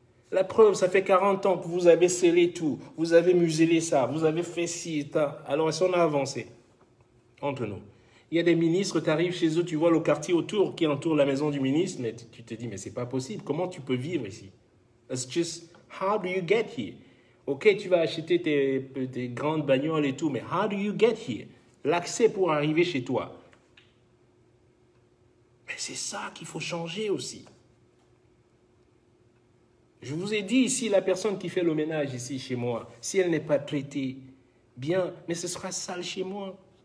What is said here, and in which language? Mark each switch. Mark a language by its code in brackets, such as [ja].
[fr] La preuve, ça fait 40 ans que vous avez scellé tout, vous avez muselé ça, vous avez fait ci et ça. Alors, est-ce qu'on a avancé entre nous? Il y a des ministres, tu arrives chez eux, tu vois le quartier autour qui entoure la maison du ministre, mais tu te dis, mais c'est pas possible, comment tu peux vivre ici? [en] It's just, how do you get here? [fr] Ok, tu vas acheter tes grandes bagnoles et tout, mais [en] how do you get here? [fr] L'accès pour arriver chez toi. Mais c'est ça qu'il faut changer aussi. Je vous ai dit ici, la personne qui fait le ménage ici chez moi, si elle n'est pas traitée bien, mais ce sera sale chez moi.